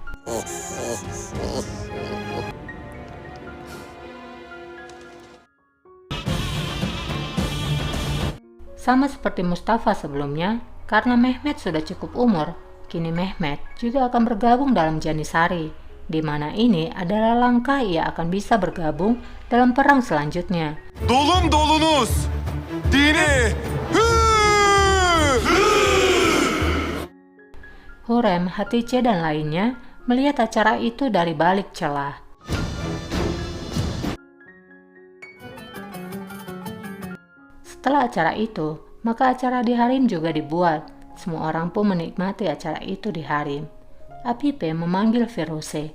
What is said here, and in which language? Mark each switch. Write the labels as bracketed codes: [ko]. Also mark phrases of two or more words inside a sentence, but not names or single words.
[id] Sama seperti Mustafa sebelumnya, karena Mehmet sudah cukup umur, kini Mehmet juga akan bergabung dalam Janissary, di mana ini adalah langkah ia akan bisa bergabung dalam perang selanjutnya. Dolun dolunuz! Dini! Hurrem, Hatice, dan lainnya melihat acara itu dari balik celah. Setelah acara itu, maka acara di harem juga dibuat. Semua orang pun menikmati acara itu di harem. Apipe memanggil Firouzeh.